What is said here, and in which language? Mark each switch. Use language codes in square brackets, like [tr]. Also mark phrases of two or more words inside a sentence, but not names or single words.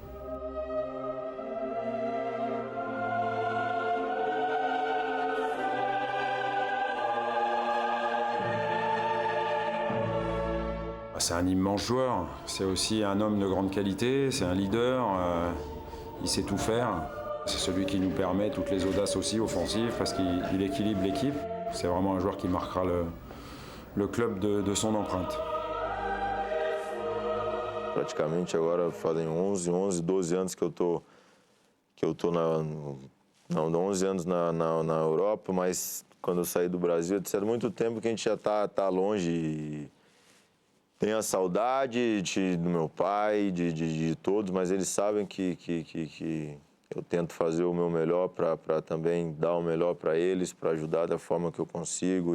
[fr] C'est un immense joueur, c'est aussi un homme de grande qualité, c'est un leader, il sait tout faire. C'est celui qui nous permet toutes les audaces aussi offensives parce qu'il équilibre l'équipe. C'est vraiment un joueur qui marquera le club de son empreinte. [pt] Praticamente agora fazem 11, 12 anos que eu tô 11 anos na Europa, mas quando eu saí do Brasil, há muito tempo que a gente já tá longe. Tenho a saudade do meu pai, de todos, mas eles sabem que eu tento fazer o meu melhor para também dar o melhor para eles, para ajudar da forma que eu consigo.